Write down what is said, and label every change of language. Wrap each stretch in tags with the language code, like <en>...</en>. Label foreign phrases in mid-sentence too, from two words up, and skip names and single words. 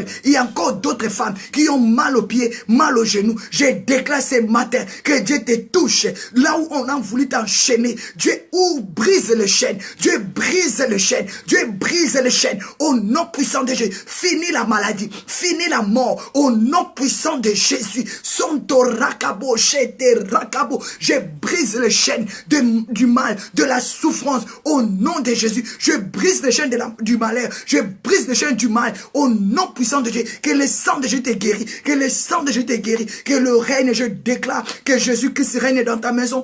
<fr>Il y a encore d'autres femmes qui ont mal aux pieds, mal aux genoux. Je déclare ce matin que Dieu te touche. Là où on a voulu t'enchaîner, Dieu brise les chaînes. Dieu brise les chaînes. Dieu brise les chaînes. Au nom puissant de Jésus. Fini la maladie. Fini la mort. Au nom puissant de Jésus. Sonto rakabo, chete rakabo. Je brise les chaînes du mal, de la souffrance. Au nom de Jésus. Je brise les chaînes du malheur. Je brise les chaînes du mal. Au nom puissant de Jésus. Que le sang de Jésus te guérit. Que le sang de Jésus te guérit. Que le règne, je déclare que Jésus-Christ règne dans ta maison.</fr>